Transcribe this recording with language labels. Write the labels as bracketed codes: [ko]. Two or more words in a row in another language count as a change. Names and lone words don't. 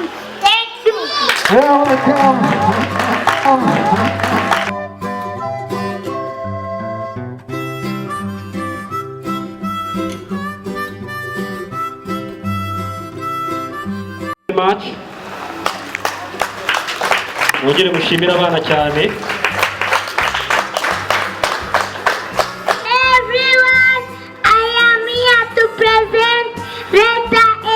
[en] Thank you. You're welcome. Much. [rw] Mwongere mushimira abana cyane. [en] Everyone, I am here to present letter A.